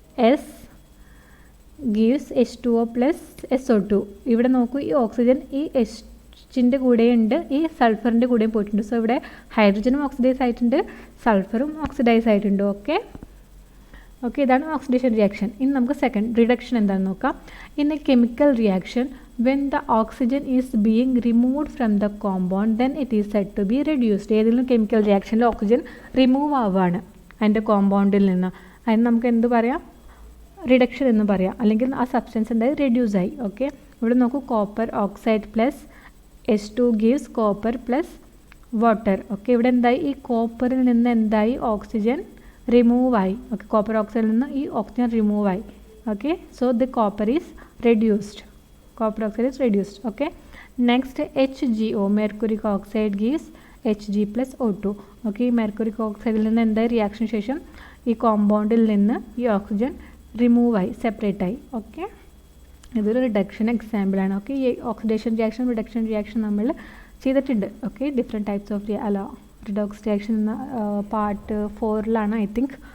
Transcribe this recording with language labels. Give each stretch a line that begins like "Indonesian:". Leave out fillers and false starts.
English: S gives H2O plus SO2.
Malayalam: ഇവിടെ നോക്കൂ, ഈ ഓക്സിജൻ ഈ Hൻ്റെ കൂടെയുണ്ട്, ഈ സൾഫറിൻ്റെ കൂടെയും പോയിട്ടുണ്ട്. സോ ഇവിടെ ഹൈഡ്രജനും ഓക്സിഡൈസ് ആയിട്ടുണ്ട്, സൾഫറും ഓക്സിഡൈസ് ആയിട്ടുണ്ട്. ഓക്കെ, ഇതാണ് ഓക്സിഡേഷൻ റിയാക്ഷൻ. ഇനി നമുക്ക് സെക്കൻഡ് റിഡക്ഷൻ എന്താണെന്ന് നോക്കാം.
English: In a chemical reaction when the oxygen is being removed from the compound then it is said to be reduced.
Malayalam: ഏതെങ്കിലും കെമിക്കൽ റിയാക്ഷനിൽ ഓക്സിജൻ റിമൂവ് ആവുകയാണ് അതിൻ്റെ കോമ്പൗണ്ടിൽ നിന്ന്, അതിന് നമുക്ക് എന്ത് പറയാം? റിഡക്ഷൻ എന്ന് പറയാം, അല്ലെങ്കിൽ ആ സബ്സ്റ്റൻസ് എന്തായി റെഡ്യൂസ് ആയി. ഓക്കെ, ഇവിടെ നോക്കൂ,
English: Copper oxide plus H2 gives copper plus water.
Malayalam: Okay, ഇവിടെ എന്തായി? ഈ കോപ്പറിൽ നിന്ന് എന്തായി? ഓക്സിജൻ റിമൂവ് ആയി. ഓക്കെ, കോപ്പർ ഓക്സൈഡിൽ നിന്ന് ഈ ഓക്സിജൻ റിമൂവ് ആയി.
English: Okay, so the copper is reduced. Copper oxide is reduced. Okay, next HgO, mercuric oxide gives Hg plus O2.
Malayalam: Okay, mercuric oxide നിന്ന് എന്തായി? റിയാക്ഷൻ ശേഷം ഈ കോമ്പൗണ്ടിൽ നിന്ന് ഈ ഓക്സിജൻ റിമൂവ് ആയി, സെപ്പറേറ്റ് ആയി. ഓക്കെ, ഇതൊരു റിഡക്ഷൻ എക്സാമ്പിളാണ്. ഓക്കെ, ഈ ഓക്സിഡേഷൻ റിയാക്ഷൻ റിഡക്ഷൻ റിയാക്ഷൻ നമ്മൾ ചെയ്തിട്ടുണ്ട്. Okay, different types of redox reaction എന്ന പാർട്ട് 4 ഐ തിങ്ക്.